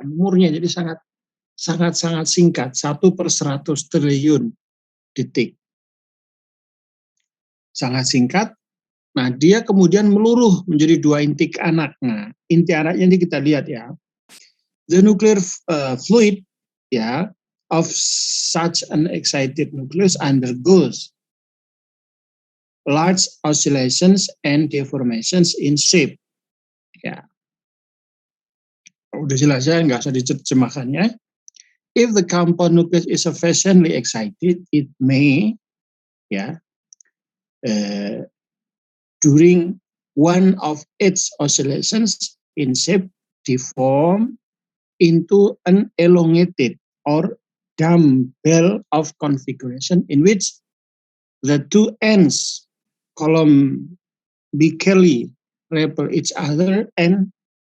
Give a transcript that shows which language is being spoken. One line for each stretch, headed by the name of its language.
Indonesian: Umurnya jadi sangat singkat. 1 per 100 triliun detik. Sangat singkat. Nah, dia kemudian meluruh menjadi dua inti anak. Nah, inti anaknya ini kita lihat ya.
English: The nuclear fluid ya of such an excited nucleus undergoes large oscillations and deformations in shape.
Indonesian: Ya. Udah jelas ya, nggak usah diterjemahkan ya.
English: If the compound nucleus is sufficiently excited, it may ya during one of its oscillations in shape deform into an elongated or dumbbell of configuration in which the two ends columbically repel each other and